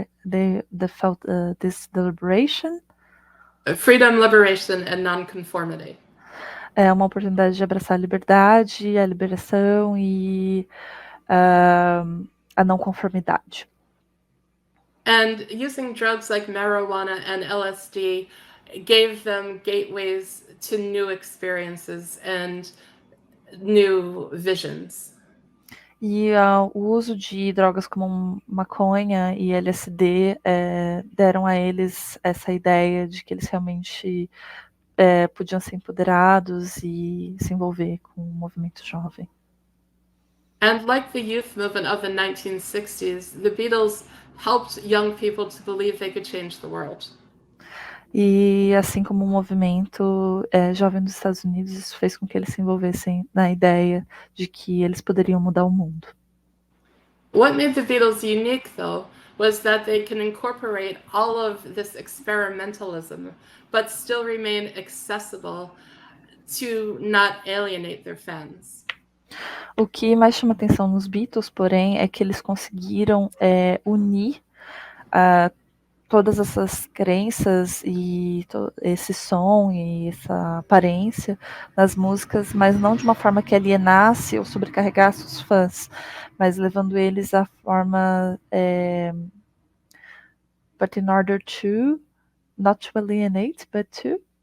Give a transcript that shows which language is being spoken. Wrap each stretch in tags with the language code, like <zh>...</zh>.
<en>They felt this liberation. Freedom, liberation, and non-conformity.</en> <pt>É uma oportunidade de abraçar a liberdade, a liberação e a não conformidade.</pt> <en>And using drugs like marijuana and LSD gave them gateways to new experiences and new visions.</en> <pt>E o uso de drogas como maconha e LSD deram a eles essa ideia de que eles realmente podiam ser empoderados e se envolver com o movimento jovem.</pt> <en>And like the youth movement of the 1960s, the Beatles helped young people to believe they could change the world.</en> <pt>E assim como o movimento jovem dos Estados Unidos, isso fez com que eles se envolvessem na ideia de que eles poderiam mudar o mundo.</pt> <en>What made the Beatles unique, though, was that they can incorporate all of this experimentalism, but still remain accessible to not alienate their fans.</en> <pt>O que mais chama atenção nos Beatles, porém, é que eles conseguiram unir todas essas crenças e esse som e essa aparência nas músicas, mas não de uma forma que alienasse ou sobrecarregasse os fãs, mas levando eles à forma</pt> <en>but in order to not to alienate, but to</en>